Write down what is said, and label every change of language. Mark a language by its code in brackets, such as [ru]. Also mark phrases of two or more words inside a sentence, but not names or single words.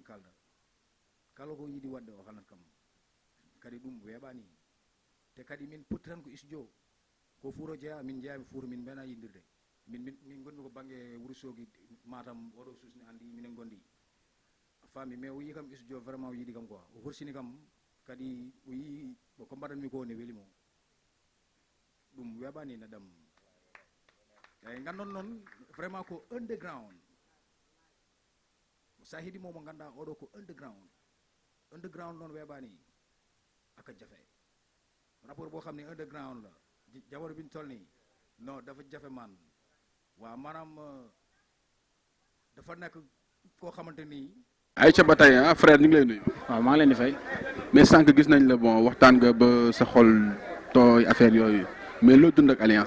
[ff] kalda kala ko yiɗi wadde o halat kam kadi ɗum weeɓani te kadi min potti tan ko studio ko fuuro jeeya min jeeyami fuuro min mbena yindirde min gonmi ko banggue Wourossogui Matam oɗo susni andi minen gondi fammi [fr] mais o [ff] yi kam studio vraiment o yiɗi kam quoi o horsini kam kadi o yi ko mbaɗanmi ko ne welimo ɗum weeɓani neɗɗam eyyi gandon noon vraiment ko underground sa heeɗimo mo ganduɗa oɗo ko underground noon weeɓani [wo] aka jafe rapport boo xam ne underground la jamono bi ñu toll nii non dafa jafe man waaw maanaam dafa nekk koo xamante ni Aïcha ba tey frère ñu ngi lay nuyu. waaw maa ngi leen di fay. mais sànq gis nañ la bon waxtaan nga ba sa xol tooy affaire yooyu mais loo dund ak alliance.